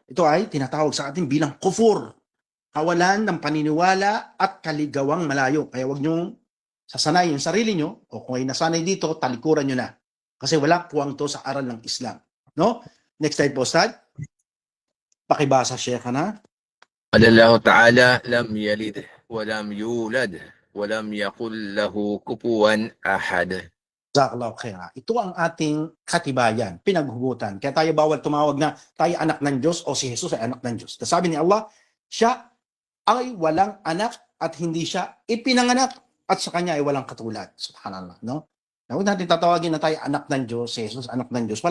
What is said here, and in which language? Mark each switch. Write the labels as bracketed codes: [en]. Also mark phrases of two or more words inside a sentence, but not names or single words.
[tl] Ito ay tinatawag sa atin bilang kufur. Kawalan ng paniniwala at kaligawang malayo. Kaya wag niyong sasanayin yung sarili nyo o kung ay nasanay dito, talikuran nyo na. Kasi wala puwang to sa aral ng Islam. No? [en] Next slide [tl] po, Ustad. Pakibasa siya ka na. [ar] قال الله تعالى لم يلد ولم يولد ولم يقل له كفوا أحد. جزاك الله خيرا. [tl] Ito ang ating katibayan, pinaghugutan. Kaya tayo bawal tumawag na tayo anak ng Diyos o si Jesus ay anak ng Diyos. Sabi ni Allah, siya ay walang anak at hindi siya ipinanganak at sa kanya ay walang katulad. Subhanallah, no? Huwag natin tatawagin na tayo anak ng Diyos, si Jesus anak ng Diyos.